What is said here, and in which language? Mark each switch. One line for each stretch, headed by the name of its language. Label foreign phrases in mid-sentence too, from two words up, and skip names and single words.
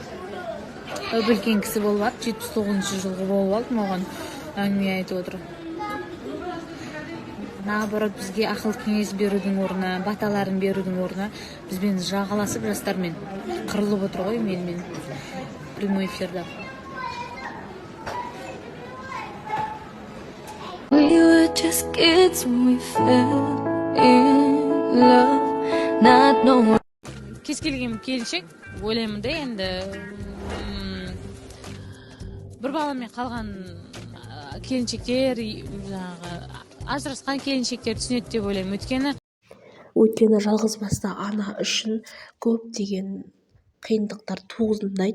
Kazakh: Үлкен кісі болып алып, 79 жылғы болып алып, маған әңгіме айтып отыр. Наоборот, бізге ақыл кеңес берудің орнына, баталарын берудің орнына бізбен жағаласып жастармен қырылып отыр ғой мен
Russian: прямой эфирда.
English: We were just kids when we fell in love, not knowing.
Kazakh: Кез келген келіншек ойлаймын да, енді бір баламен қалған келіншектер, ажырасқан келіншектер түсінеді деп ойлаймын. Өйткені жалғызбасты ана үшін көптеген қиындықтар туғызындайды.